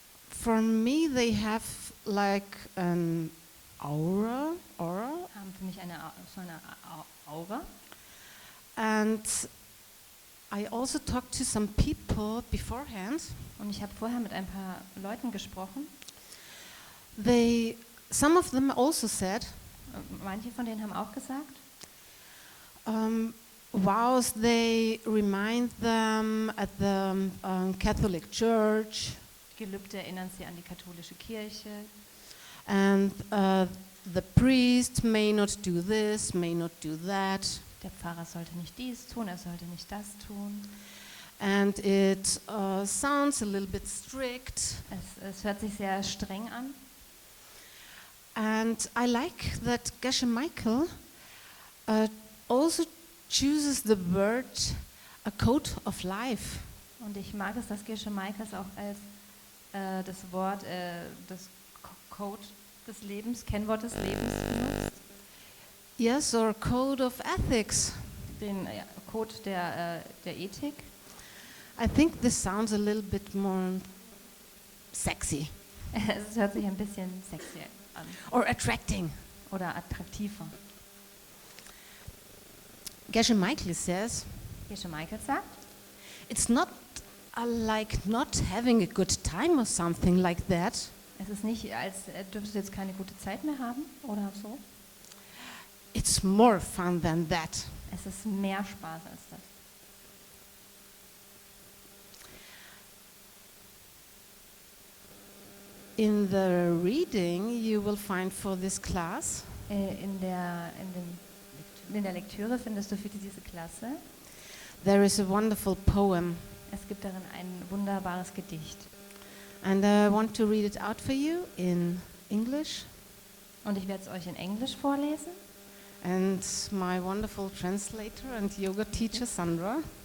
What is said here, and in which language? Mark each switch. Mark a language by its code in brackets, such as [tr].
[en] for me, they have like an aura, [de] haben für mich so eine Aura. [en] and I also talked to some people beforehand. [de] Und ich habe vorher mit ein paar Leuten gesprochen, [en] Some of them also said, [de] Manche von denen haben auch gesagt, [en] vows they remind them at the Catholic Church, [de] Gelübde erinnern sie an die katholische Kirche. [en] and the priest may not do this, may not do that, [de] Der Pfarrer sollte nicht dies tun, er sollte nicht das tun. [en] and it sounds a little bit strict. [de] Es hört sich sehr streng an. [en] And I like that Geshe Michael also chooses the word a code of life. [de] Und ich mag es, dass Geshe Michaels auch als das Wort, das Code des Lebens, Kennwort des Lebens benutzt. [en] Yes, or code of ethics. [de] Den Code der Ethik. [en] I think this sounds a little bit more sexy [de] Es hört sich ein bisschen sexy an [en] or attracting. [de] oder attraktiver. [en] Geshe Michael says, [de] Geshe Michael sagt, [en] it's not like not having a good time or something like that. [de] es ist nicht, als dürftest du jetzt keine gute Zeit mehr haben oder so. [en] It's more fun than that. [de] Es ist mehr Spaß als das. [en] In the reading you will find for this class, [de] In der Lektüre findest du für diese Klasse, [en] there is a wonderful poem, [de] es gibt darin ein wunderbares Gedicht. [en] and I want to read it out for you in English. [de] Und ich werde es euch in Englisch vorlesen. [en] And my wonderful translator and yoga teacher Sandra